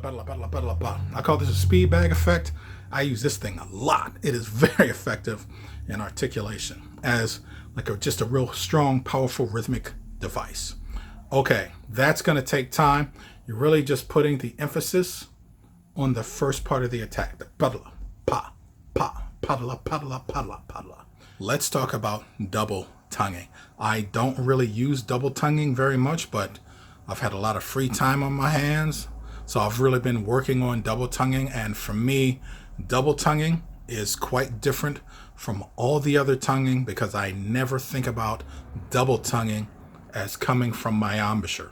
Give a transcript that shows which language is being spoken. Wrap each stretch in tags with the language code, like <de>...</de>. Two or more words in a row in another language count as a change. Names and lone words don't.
<en>I call this a speed bag effect. I use this thing a lot. It is very effective in articulation as like just a real strong, powerful rhythmic device. Okay, that's going to take time. You're really just putting the emphasis on the first part of the attack. The padla, pa, pa, padla, padla, padla, padla. Let's talk about double tonguing. I don't really use double tonguing very much, but I've had a lot of free time on my hands, so I've really been working on double tonguing, and for me, double tonguing is quite different from all the other tonguing because I never think about double tonguing as coming from my embouchure.</en>